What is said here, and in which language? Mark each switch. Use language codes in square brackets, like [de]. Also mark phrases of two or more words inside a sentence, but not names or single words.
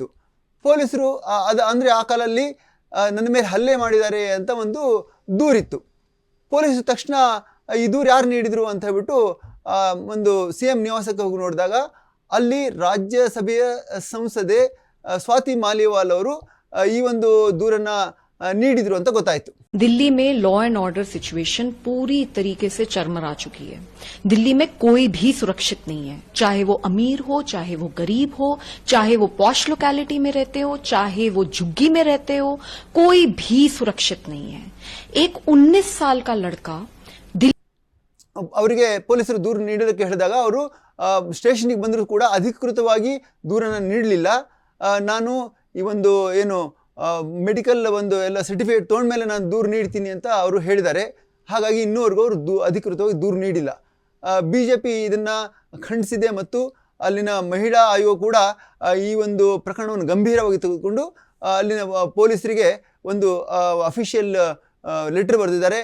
[kn] ಪೊಲೀಸರು ಅಂದರೆ ಆ ಕಾಲಲ್ಲಿ ನನ್ನ ಮೇಲೆ ಹಲ್ಲೆ ಮಾಡಿದ್ದಾರೆ ಅಂತ ಒಂದು ದೂರಿತ್ತು. ಪೊಲೀಸರು ತಕ್ಷಣ ಈ ದೂರು ಯಾರು ನೀಡಿದರು ಅಂತ ಹೇಳ್ಬಿಟ್ಟು ಒಂದು CM ನಿವಾಸಕ್ಕೆ ಹೋಗಿ ನೋಡಿದಾಗ ಅಲ್ಲಿ ರಾಜ್ಯಸಭೆಯ ಸಂಸದೆ ಸ್ವಾತಿ ಮಾಲಿವಾಲ್ ಅವರು ಈ ಒಂದು ದೂರನ್ನು ನೀಡಿದ್ರು ಅಂತ ಗೊತ್ತಾಯಿತು. [hi] दिल्ली में [en] law and order situation [hi] पूरी तरीके से चरमरा चुकी है. दिल्ली में कोई भी सुरक्षित नहीं है, चाहे वो अमीर हो, चाहे वो गरीब हो, चाहे वो [en] posh locality [hi] में रहते हो, चाहे वो झुग्गी में रहते हो, कोई भी सुरक्षित नहीं है. एक 19 साल का लड़का [kn] ಅವರಿಗೆ ಪೊಲೀಸರು ದೂರು ನೀಡೋದಕ್ಕೆ ಹೇಳಿದಾಗ ಅವರು ಸ್ಟೇಷನ್ಗೆ ಬಂದರೂ ಕೂಡ ಅಧಿಕೃತವಾಗಿ ದೂರನ್ನು ನೀಡಲಿಲ್ಲ. ನಾನು ಈ ಒಂದು ಏನು ಮೆಡಿಕಲ್ ಒಂದು ಎಲ್ಲ ಸರ್ಟಿಫಿಕೇಟ್ ತೊಗೊಂಡ್ಮೇಲೆ ನಾನು ದೂರು ನೀಡ್ತೀನಿ ಅಂತ ಅವರು ಹೇಳಿದ್ದಾರೆ. ಹಾಗಾಗಿ ಇನ್ನೂವರೆಗೂ ಅವರು ಅಧಿಕೃತವಾಗಿ ದೂರು ನೀಡಿಲ್ಲ. BJP ಇದನ್ನು ಖಂಡಿಸಿದೆ ಮತ್ತು ಅಲ್ಲಿನ ಮಹಿಳಾ ಆಯೋಗ ಕೂಡ ಈ ಒಂದು ಪ್ರಕರಣವನ್ನು ಗಂಭೀರವಾಗಿ ತೆಗೆದುಕೊಂಡು ಅಲ್ಲಿನ ಪೊಲೀಸರಿಗೆ ಒಂದು [en] official letter [kn] ಬರೆದಿದ್ದಾರೆ.